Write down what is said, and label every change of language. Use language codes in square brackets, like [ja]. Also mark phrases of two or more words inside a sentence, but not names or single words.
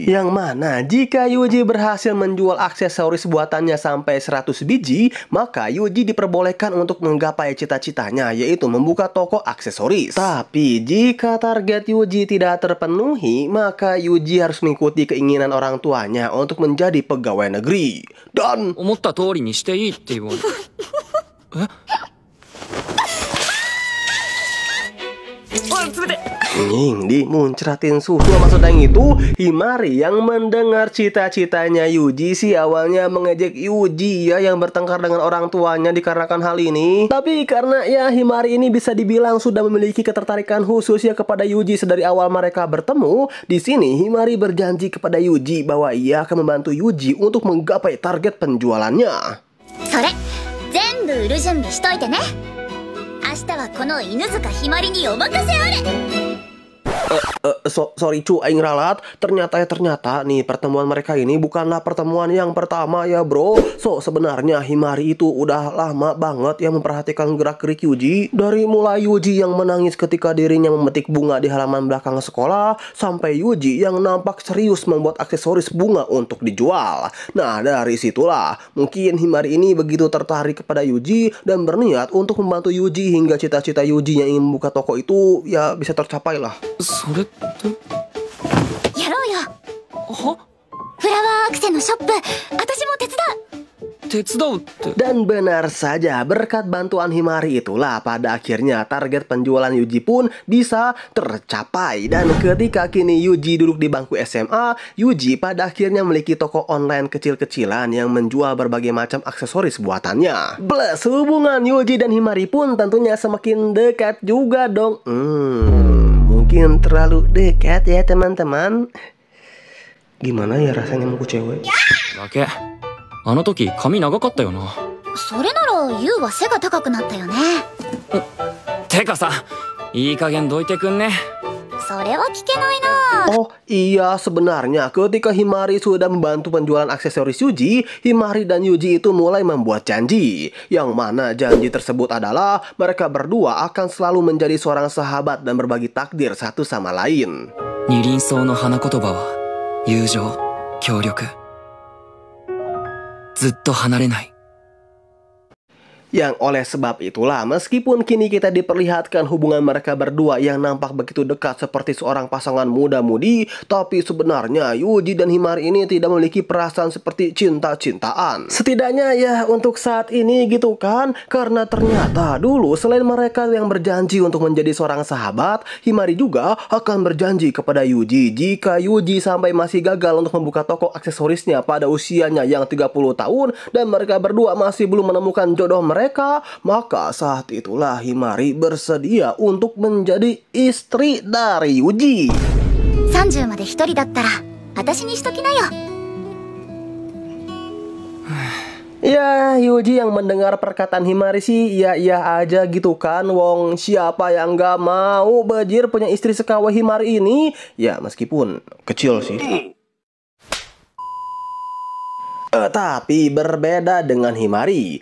[id] Yang mana jika Yuji berhasil menjual aksesoris buatannya sampai 100 biji, maka Yuji diperbolehkan untuk menggapai cita-citanya, yaitu membuka toko aksesoris. Tapi jika target Yuji tidak terpenuhi, maka Yuji harus mengikuti keinginan orang tuanya untuk menjadi pegawai negeri. Dan [ja] 思った通りにしていいって言われ [id] dimuncratin susu. Maksudnya itu Himari yang mendengar cita-citanya Yuji sih awalnya mengejek Yuji ya yang bertengkar dengan orang tuanya dikarenakan hal ini. Tapi karena ya Himari ini bisa dibilang sudah memiliki ketertarikan khusus ya kepada Yuji sedari awal mereka bertemu, di sini Himari berjanji kepada Yuji bahwa ia akan membantu Yuji untuk menggapai target penjualannya. [ja] Sore, 全部売る準備しといてね. 明日はこの犬塚ひまりにおまかせある. [id] Sorry cu, aing ralat. Ternyata nih pertemuan mereka ini bukanlah pertemuan yang pertama ya bro. So sebenarnya Himari itu udah lama banget yang memperhatikan gerak-gerik Yuji. Dari mulai Yuji yang menangis ketika dirinya memetik bunga di halaman belakang sekolah, sampai Yuji yang nampak serius membuat aksesoris bunga untuk dijual. Nah dari situlah mungkin Himari ini begitu tertarik kepada Yuji dan berniat untuk membantu Yuji hingga cita-cita Yuji yang ingin membuka toko itu ya bisa tercapai lah. [ja] それってやろうよ。はフラワーアクセのショップ、私も手伝う。手伝うって [id] Dan benar saja, berkat bantuan Himari itulah pada akhirnya target penjualan Yuji pun bisa tercapai. Dan ketika kini Yuji duduk di bangku SMA, Yuji pada akhirnya memiliki toko online kecil-kecilan yang menjual berbagai macam aksesoris buatannya. Plus hubungan Yuji dan Himari pun tentunya semakin dekat juga dong. Mungkin terlalu dekat ya teman-teman. Gimana ya rasanya mau cewek? [ja] だけあの時髪長かったよな。それならユウは背が高くなったよね。てかさ、いい加減どいてくんね。それは聞けないな。 [id] Oh iya, sebenarnya ketika Himari sudah membantu penjualan aksesoris Yuji, Himari dan Yuji itu mulai membuat janji. Yang mana janji tersebut adalah mereka berdua akan selalu menjadi seorang sahabat dan berbagi takdir satu sama lain. [ja] 二輪草の花言葉は友情、協力。ずっと離れない。 [id] Yang oleh sebab itulah meskipun kini kita diperlihatkan hubungan mereka berdua yang nampak begitu dekat seperti seorang pasangan muda-mudi, tapi sebenarnya Yuji dan Himari ini tidak memiliki perasaan seperti cinta-cintaan. Setidaknya ya untuk saat ini gitu kan, karena ternyata dulu selain mereka yang berjanji untuk menjadi seorang sahabat, Himari juga akan berjanji kepada Yuji jika Yuji sampai masih gagal untuk membuka toko aksesorisnya pada usianya yang 30 tahun dan mereka berdua masih belum menemukan jodoh mereka, mereka, maka saat itulah Himari bersedia untuk menjadi istri dari Yuji. [ja] 30まで一人だったら私にしときなよ。 [id] Ya, Yuji yang mendengar perkataan Himari sih iya-iya aja gitu kan. Wong siapa yang gak mau bajir punya istri sekawah Himari ini? Ya meskipun kecil sih. Tapi berbeda dengan Himari.